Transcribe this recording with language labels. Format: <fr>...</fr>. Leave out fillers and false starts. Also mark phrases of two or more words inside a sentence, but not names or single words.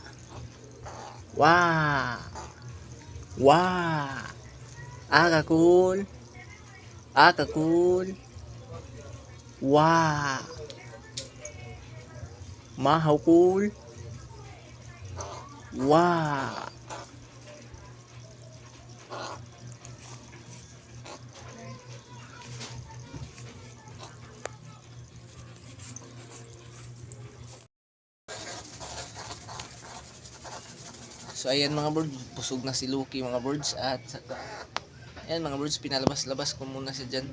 <en>Wah. Wah. Cool. Cool. Wah. Mahaw cool. Wah.</en> <tl>So ayan mga birds, busog na si Lucky mga birds, at ayan mga birds, pinalabas-labas ko muna siya dyan.</tl>